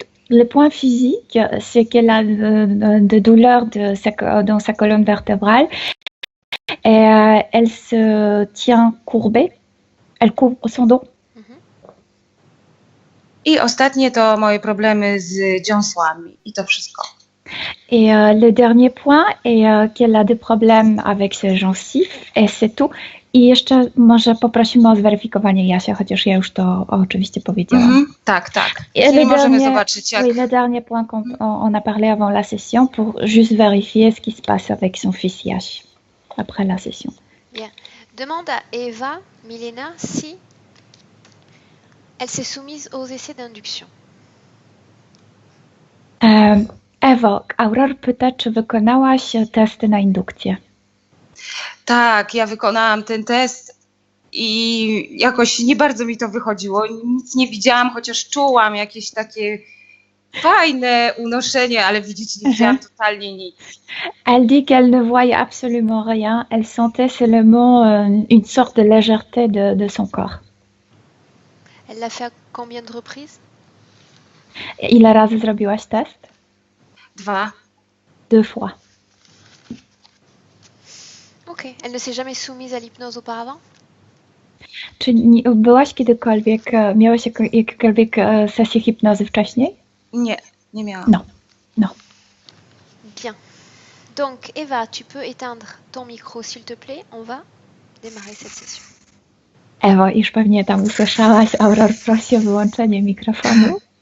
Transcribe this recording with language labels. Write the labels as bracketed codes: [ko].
[fr] Le point physique, c'est qu'elle a de douleurs dans sa colonne vertébrale et elle se tient courbée, elle couvre son dos. [pl] I ostatnie to moje problemy z dziąsłami i to wszystko. [fr] Et le dernier point est qu'elle a des problèmes avec ses gencives et c'est tout. [pl] I jeszcze może poprosimy o zweryfikowanie Jasia, chociaż ja już to oczywiście powiedziałam. Tak, tak. Czyli możemy zobaczyć jak... [fr] Oui, le dernier point qu'on a parlé avant la session pour juste vérifier ce qui se passe avec son fils Yash après la session. Bien. Demande à Eva, Milena, si elle s'est soumise aux essais d'induction. [pl] Ewo, Auror pyta, czy wykonałaś testy na indukcję? Tak, ja wykonałam ten test i jakoś nie bardzo mi to wychodziło. Nic nie widziałam, chociaż czułam jakieś takie fajne unoszenie, ale widzieć nie widziałam totalnie nic. [fr] Elle dit qu'elle ne voyait absolument rien. Elle sentait seulement une sorte de légèreté de son corps. Elle l'a fait à combien de reprises? [pl] Ile razy zrobiłaś test? 2. [fr] 2 fois. Ok. Elle ne s'est jamais soumise à l'hypnose auparavant? [pl] Czy byłaś kiedykolwiek, miałaś jakiekolwiek sesję hipnozy wcześniej? Nie, nie miałam. [fr] Non. Bien. Donc, Eva, tu peux éteindre ton micro, s'il te plaît. On va démarrer cette session. [pl] Ewo, już pewnie tam usłyszałaś, Auror prosi o wyłączenie mikrofonu.